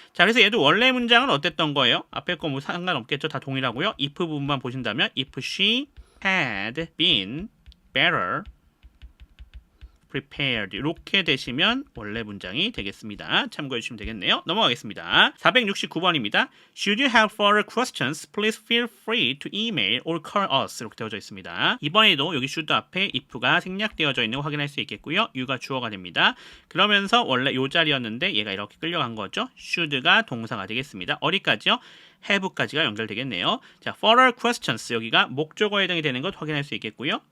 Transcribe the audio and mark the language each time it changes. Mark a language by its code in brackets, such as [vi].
[ko] 자, 그래서 얘도 원래 문장은 어땠던 거예요? 앞에 거 뭐 상관없겠죠. 다 동일하고요. if 부분만 보신다면 if she had been better prepared 이렇게 되시면 원래 문장이 되겠습니다. 참고해 주시면 되겠네요. 넘어가겠습니다. 469번입니다. [en] Should you have further questions, please feel free to email or call us 이렇게 되어져 있습니다. [ko] 이번에도 여기 should 앞에 if가 생략되어져 있는 거 확인할 수 있겠고요. you가 주어가 됩니다. 그러면서 원래 요 자리였는데 얘가 이렇게 끌려간 거죠. should가 동사가 되겠습니다. 어디까지요? have까지가 연결되겠네요. 자, further questions 여기가 목적어에 해당이 되는 것 확인할 수 있겠고요.